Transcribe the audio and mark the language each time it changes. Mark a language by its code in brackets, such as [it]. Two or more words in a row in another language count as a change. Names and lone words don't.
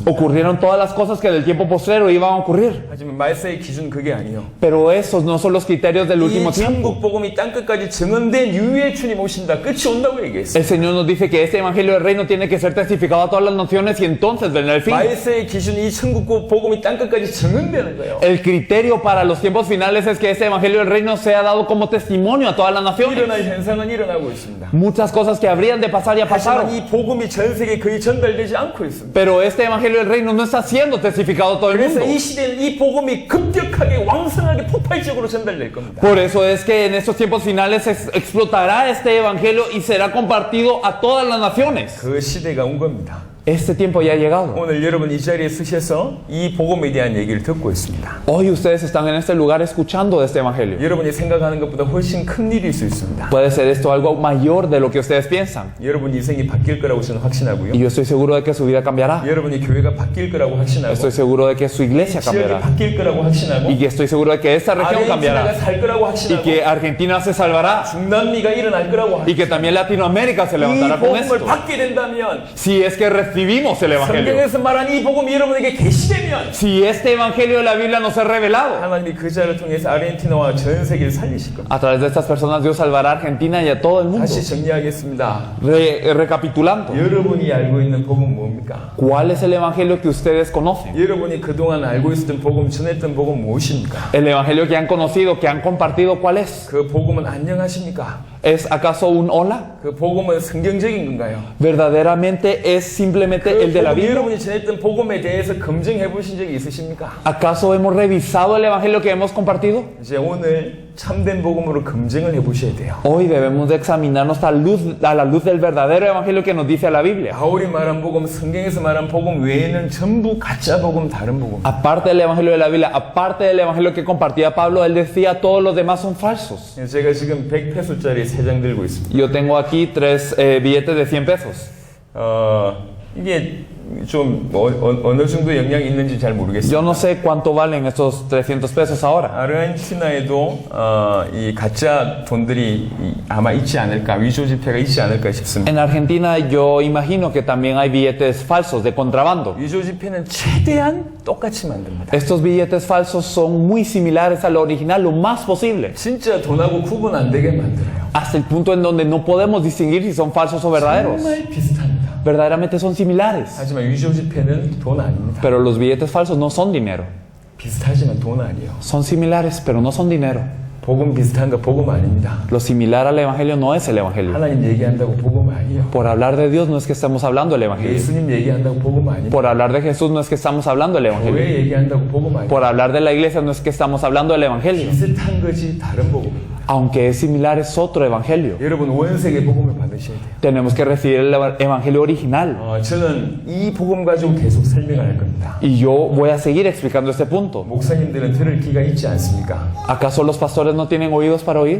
[es] Ocurrieron todas las cosas que del tiempo postrero iban a ocurrir. [ko] 하지만 말세의 기준 그게 아니에요. [es] Pero esos no son los criterios del último [ko] 이 [es] tiempo. [ko] 천국 복음이 땅끝까지 증언된 이후에 주님 오신다. 끝이 온다고 얘기했어요. [es] El Señor nos dice que este evangelio del reino tiene que ser testificado a todas las naciones y entonces vendrá el fin. [ko] 말세의 기준이 이 천국 복음이 땅끝까지 증언되는 거예요. [es] El criterio para los tiempos finales es que este evangelio del reino sea dado como testimonio a todas las naciones. [ko] 일어날 현상은 일어나고 있습니다. [es] Muchas cosas que habrían de pasar ya [ko] 하지만 [es] pasaron. [ko] 이 복음이 전 세계에 거의 전달되지 않고 있습니다. [es] Pero este evangelio del reino no está siendo testificado a todo el [ko] 그래서 [es] mundo. [ko] 이 시대는 이 복음이 급격하게 왕성하게 폭발적으로 전달될 겁니다. [es] Por eso es que en estos tiempos finales explotará este evangelio y será compartido a todas las naciones. [ko] 그 시대가 온 겁니다. [es] Este tiempo ya ha llegado. [ko] 오늘 여러분 이 자리에 서셔서 이 복음에 대한 얘기를 듣고 있습니다. [es] Hoy ustedes están en este lugar escuchando de este evangelio. [ko] 여러분이 생각하는 것보다 훨씬 큰 일일 수 있습니다. [es] Puede ser esto algo mayor de lo que ustedes piensan. [ko] 여러분 인생이 바뀔 거라고 저는 확신하고요. [es] Y yo estoy seguro de que su vida cambiará. [ko] 여러분이 교회가 바뀔 거라고 확신하고 [es] Estoy seguro de que su iglesia [ko] 지역이 [es] cambiará. [ko] 바뀔 거라고 확신하고 [es] Y que estoy seguro de que esta región [ko] 아르헨티나가 [es] cambiará. [ko] 살 거라고 [es] Y [ko] 확신하고 [es] que Argentina se salvará. [ko] 중남미가 일어날 거라고 [es] Y que también Latinoamérica se [ko] 이 [es] levantará con [ko] 복음을 [es] esto. [ko] 받게 된다면 [es] Si es que recibimos el evangelio. [ko] 성경에서 말한 이 복음이 여러분에게 계시되면 [es] Si este evangelio de la Biblia nos es revelado. [ko] 하나님이 그 자를 통해서 아르헨티나와 전 세계를 살리실 겁니다. [es] A través de estas personas Dios salvará a Argentina y a todo el mundo. [ko] 다시 정리하겠습니다. [es] Recapitulando. [ko] 여러분이 알고 있는 복음은 뭡니까? [es] ¿Cuál es el evangelio que ustedes conocen? [ko] 여러분이 그동안 알고 있었던 복음, 전했던 복음 무엇입니까? [es] El evangelio que han conocido, que han compartido, ¿cuál es? [ko] 그 복음은 안녕하십니까? [es] ¿Es acaso un hola? [ko] 그 복음은 성경적인 건가요? [es] ¿Verdaderamente es simplemente el de la [ko] 복음, [es] Biblia? [ko] 여러분이 전했던 복음에 대해서 검증해 보신 적이 있으십니까? [es] ¿Acaso hemos revisado el evangelio que hemos compartido? [ko] 이제 오늘 참된 복음으로 검증을 해 보셔야 돼요. [es] Hoy debemos de examinarnos a la luz del verdadero evangelio que nos dice la Biblia. [ko] 바울이 말한 복음, 성경에서 말한 복음 외에는 전부 가짜 복음, 다른 복음. [es] Aparte del evangelio de la Biblia, aparte del evangelio que compartía Pablo, él decía todos los demás son falsos. [ko] 제가 지금 100페소짜리 3장 들고 있습니다. [es] Yo tengo aquí 3 billetes de 100 pesos. [ko] 이게 좀 어느 정도 영향이 있는지 잘 모르겠어요. [es] Yo no sé cuánto valen estos 300 pesos ahora. [ko] 아르헨티나에도 이 가짜 돈들이 아마 있지 않을까, 위조 지폐가 있지 않을까 싶습니다. [es] En Argentina yo imagino que también hay billetes falsos de contrabando. [ko] 위조 지폐는 최대한 똑같이 만듭니다. [es] Estos billetes falsos son muy similares al original lo más posible, [ko] 진짜 돈하고 구분 안 되게 만들어요. [es] hasta el punto en donde no podemos distinguir si son falsos o verdaderos. [ko] 정말 비슷합니다. [es] Verdaderamente son similares, [ko] 하지만 위조 지폐는 돈 아닙니다. [es] pero los billetes falsos no son dinero. [ko] 비슷하지만 돈 아니에요. [es] Son similares, pero no son dinero. [ko] 복음 비슷한 거 복음 아닙니다. [es] Lo similar al evangelio no es el evangelio. [ko] 하나님 얘기한다고 복음 아니에요. [es] Por hablar de Dios no es que estamos hablando del evangelio. [ko] 예수님 얘기한다고 복음 아닙니다. [es] Por hablar de Jesús no es que estamos hablando del evangelio. [ko] 교회 얘기한다고 복음 아닙니다. [es] Por hablar de la iglesia no es que estamos hablando del evangelio. [ko] 비슷한 것이 다른 복음입니다. [es] Aunque es similar, es otro evangelio. [ko] 여러분 원색의 복음을 받으셔야 돼요. [es] Tenemos que recibir el evangelio original. [ko] 저는 이 복음 가지고 계속 설명을 할 겁니다. [es] Y yo voy a seguir explicando este punto. [ko] 목사님들은 들을 귀가 있지 않습니까? [es] ¿Acaso los pastores no tienen oídos para oír?